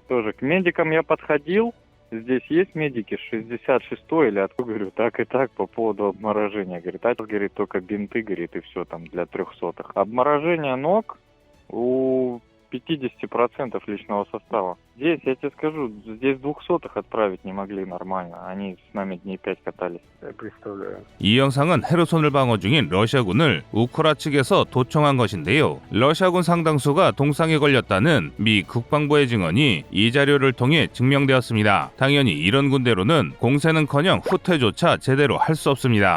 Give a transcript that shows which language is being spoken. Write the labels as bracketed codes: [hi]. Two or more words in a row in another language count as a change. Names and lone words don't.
[ru] Тоже к медикам я подходил. Здесь есть медики 66-й или откуда, говорю, так и так по поводу обморожения. Говорит, говорит, только бинты, говорит, и все там для 300-х. Обморожение ног у 50% личного состава. Здесь, я тебе скажу, здесь 200-х отправить не могли нормально. Они с нами дней 5 катались. Я представляю. [ko] 이 영상은 헤르손을 방어 중인 러시아군을 우크라 측에서 도청한 것인데요. 러시아군 상당수가 동상에 걸렸다는 미 국방부의 증언이 이 자료를 통해 증명되었습니다. 당연히 이런 군대로는 공세는커녕 후퇴조차 제대로 할 수 없습니다.